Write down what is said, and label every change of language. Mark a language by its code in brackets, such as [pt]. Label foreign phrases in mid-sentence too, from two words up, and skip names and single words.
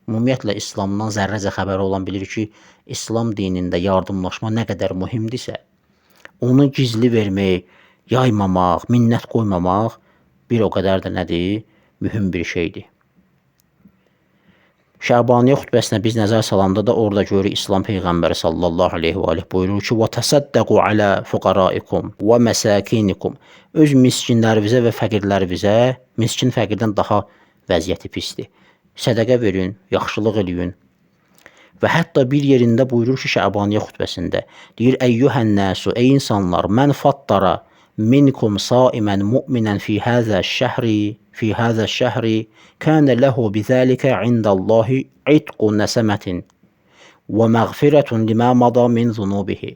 [az] ümumiyyətlə İslamdan zərrəcə xəbəri olan bilir ki, İslam dinində yardımlaşma nə qədər mühümdirsə, onu gizli vermək, yaymamaq, minnət qoymamaq bir o qədər də nədir? Mühüm bir şeydir. Şəbaniyyə xutbəsinə biz nəzər salanda da orada görürük İslam Peyğəmbəri [ar] صلى الله عليه وآله [az] buyurur ki, [ar] وَتَصَدَّقُوا عَلَى فُقَرَائِكُمْ وَمَسَاكِينِكُمْ [az] öz miskinlərinizə və fəqirlərinizə, miskin fəqirdən daha vəziyyəti pisdir. Sədəqə verin, yaxşılıq eləyin. Və hətta bir yerində buyurur ki, Şəbaniyyə xutbəsində, deyir, [ar] أيها الناس, [az] ey insanlar, [ar] من فطر منكم صائما مؤمنا في هذا الشهر كان له بذلك عند الله عتق نسمة ومغفرة لما مضى من ذنوبه.